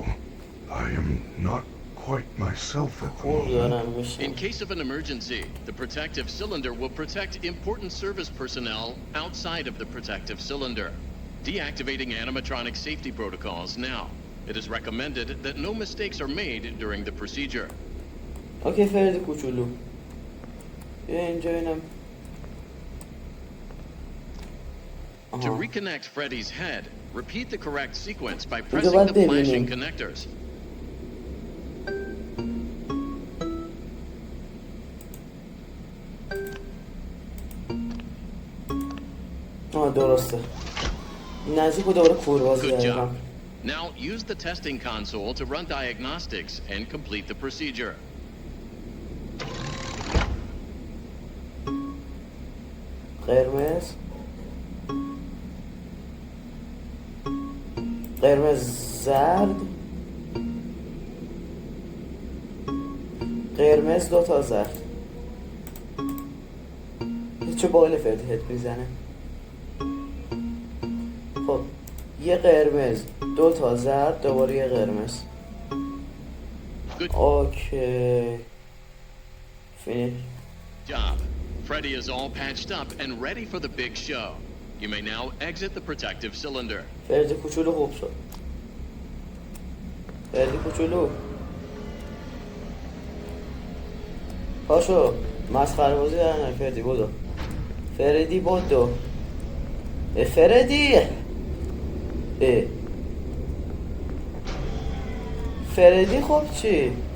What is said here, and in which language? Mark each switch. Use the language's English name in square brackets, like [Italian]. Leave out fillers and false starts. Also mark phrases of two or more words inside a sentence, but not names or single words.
[English] I am not quite myself at the moment. In case of an emergency, the protective cylinder will protect important service personnel outside of the protective cylinder. Deactivating animatronic safety protocols now. It is recommended that no mistakes are made during the procedure. [Persian] Okay, فرد کوچولو. اینجا اینم. [English] To reconnect Freddy's head, repeat the correct sequence by pressing the flashing connectors. [Persian] درسته. نزدیک بود دوباره کوربازی دارم. [English] Now use the testing console to run diagnostics and complete the procedure. [Persian] قرمز زرد، قرمز 2 تا زرد. چه باله فردی هد میزنه. خب یه قرمز 2 تا زرد، دوباره یه قرمز. [English] okay finish. Job. Freddy is all patched up and ready for the big show. You may now exit the protective cylinder. [Persian] فردی کوچولو خوب شد. فردی کوچولو پاشو، مسخره بازی در نه. فردی بودو. فردی بودو. فردی فردی خب چی؟